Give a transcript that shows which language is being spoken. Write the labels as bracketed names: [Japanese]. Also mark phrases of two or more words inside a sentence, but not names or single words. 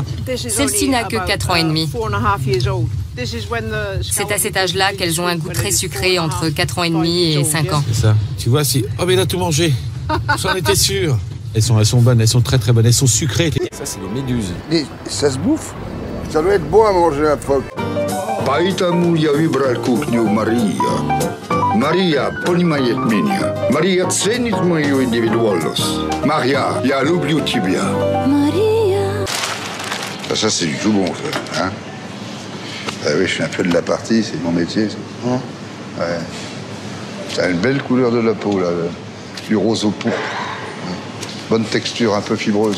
[French] Celle-ci n'a que 4 ans et demi. C'est à cet âge-là qu'elles ont un goût très sucré entre 4 ans et demi et 5 ans. C'est ça. Tu vois, si... Oh, mais il a tout mangé. J'en étais sûr. Elles sont bonnes, elles sont très très bonnes, elles sont sucrées. Ça, c'est les méduses. Et ça se bouffe? Ça doit être bon à manger un phoque. [Russian] Поэтому я выбрал кухню Мария. Мария понимает меня. Мария ценит мою индивидуальность. Мария, я люблю тебя. [French] Maria. Ça c'est du tout bon, ça. Hein? Ah oui, je suis un peu de la partie, c'est mon métier, ça. Hein? Ouais. Ça a une belle couleur de la peau, là. Du rose au pourpre. Bonne texture, un peu fibreuse.